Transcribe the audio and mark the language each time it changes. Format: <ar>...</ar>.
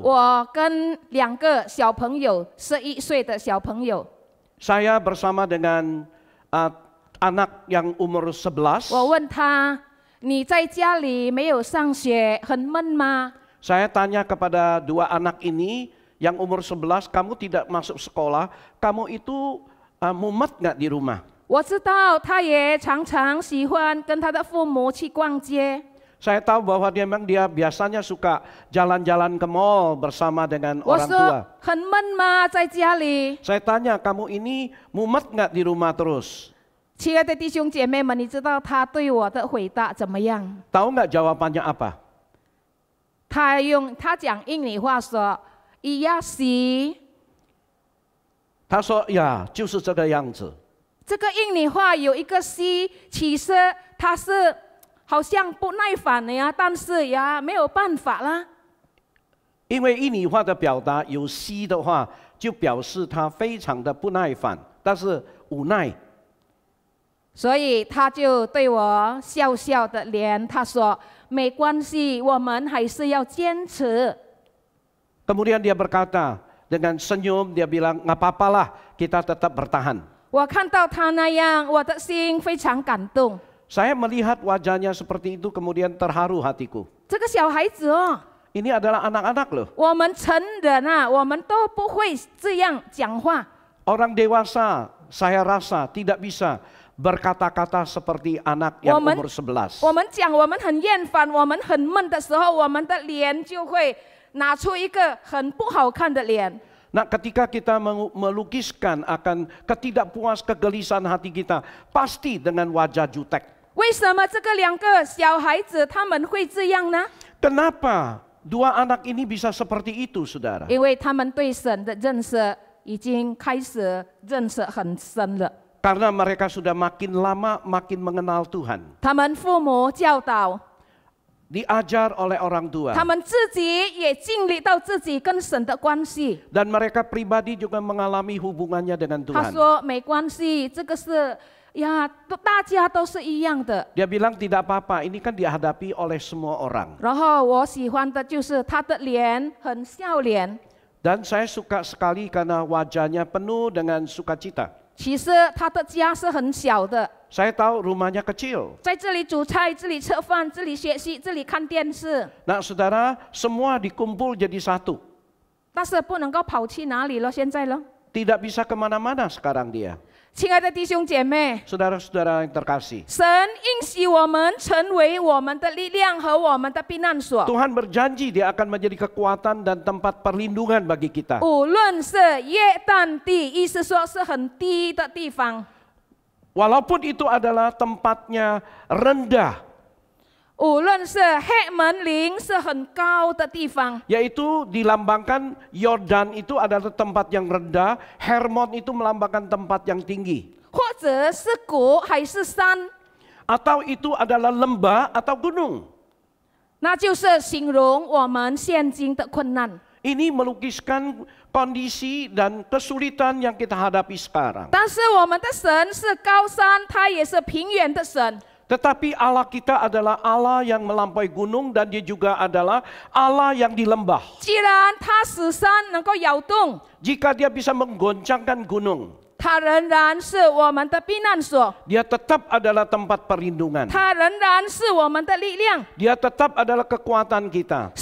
<zh>我跟2个小朋友，11岁的小朋友，</zh> <id>saya bersama dengan anak yang umur 11.</id> <zh>我问他：“你在家里没有上学，很闷吗？”</zh> <id>Saya tanya kepada dua anak ini yang umur 11, kamu tidak masuk sekolah, kamu itu mumet nggak di rumah?</id> <zh>我知道他也常常喜欢跟他的父母去逛街。</zh> <id>Saya tahu bahwa dia biasanya suka jalan-jalan ke mall bersama dengan</id> <zh>我</zh> <id>orang</id> <zh>说</zh> <id>tua.</id> <zh>很闷吗？在家里？</zh> <id>Saya tanya, kamu ini mumet nggak di rumah terus?</id> <zh>亲爱的弟兄姐妹们，你知道他对我的回答怎么样？</zh> <id>Tahu nggak jawabannya apa?</id> <zh>他讲印尼话说：“咿呀西。” 他说呀，就是这个样子。这个印尼话有一个西，其实它是好像不耐烦的呀，但是呀没有办法啦。因为印尼话的表达有西的话，就表示他非常的不耐烦，但是无奈。所以他就对我笑笑的脸，他说：“没关系，我们还是要坚持。”</zh> <id>Kemudian dia berkata dengan senyum, dia bilang, nggak apa-apalah, kita tetap bertahan.</id> <zh>我看到他那样，我的心非常感动。</zh> <id>Saya melihat wajahnya seperti itu, kemudian terharu hatiku.</id> <zh>这个小孩子哦，</zh> <id>Ini adalah anak-anak loh.</id> <zh>我们成人啊，我们都不会这样讲话。</zh> <id>Orang dewasa, saya rasa tidak bisa berkata-kata seperti anak yang umur 11.</id> <zh>我们讲我们很厌烦，我们很闷的时候，我们的脸就会拿出一个很不好看的脸。</zh> <id>Nah, ketika kita melukiskan akan ketidakpuas kegelisahan hati kita, pasti dengan wajah jutek.</id> <zh>为什么这个2个小孩子他们会这样呢？</zh> <id>Kenapa dua anak ini bisa seperti itu, saudara?</id> <zh>因为他们对神的认识已经开始认识很深了。</zh> <id>Karena mereka sudah makin lama makin mengenal Tuhan.</id> <zh>他们父母教导，</zh> <id>Diajar oleh orang tua.</id> <zh>他们自己也经历到自己跟神的关系。</zh> <id>Dan mereka pribadi juga mengalami hubungannya dengan</id> <zh>他</zh> <id>Tuhan.</id> <zh>说没关系，这个是呀，大家都是一样的。</zh> <id>Dia bilang tidak apa-apa, ini kan dihadapi oleh semua orang.</id> <zh>然后我喜欢的就是他的脸很笑脸。</zh> <id>Dan saya suka sekali karena wajahnya penuh dengan sukacita.</id> <zh>其实他的家是很小的，</zh> <id>Saya tahu rumahnya kecil.</id> <zh>在这里煮菜，这里吃饭，这里学习，这里看电视，</zh> <id>Nah, saudara, semua dikumpul jadi satu.</id> <zh>但是不能够跑去哪里了，现在了。</zh> <id>Tidak bisa kemana-mana sekarang dia.</id> <zh>亲爱的弟兄姐妹，</zh> <id>Saudara-saudara yang terkasih,</id> <zh>神应许我们成为我们的力量和我们的避难所。</zh> <id>Tuhan berjanji Dia akan menjadi kekuatan dan tempat perlindungan bagi kita.</id> <zh>无论是约旦地，意思说是很低的地方，</zh> <id>Walaupun itu adalah tempatnya rendah,</id> <zh>无论是黑门岭是很高的地方，</zh> <id>yaitu dilambangkan Yordan itu adalah tempat yang rendah, Hermon itu melambangkan tempat yang tinggi.</id> <zh>或者是谷还是山，</zh> <id>Atau itu adalah lembah atau gunung.</id> <zh>那就是形容我们现今的困难。</zh> <id>Ini melukiskan kondisi dan kesulitan yang kita hadapi sekarang.</id> <zh>但是我们的神是高山，他也是平原的神。</zh> <id>Tetapi Allah kita adalah Allah yang melampaui gunung dan Dia juga adalah Allah yang di lembah.</id> <zh>既然他使山能够摇动，</zh> <id>Jika Dia bisa menggoncangkan gunung,</id> <zh>他仍然是我们的避难所，</zh> <id>Dia tetap adalah tempat perlindungan.</id> <zh>他仍然是我们的力量，</zh> <id>Dia tetap adalah kekuatan kita.</id>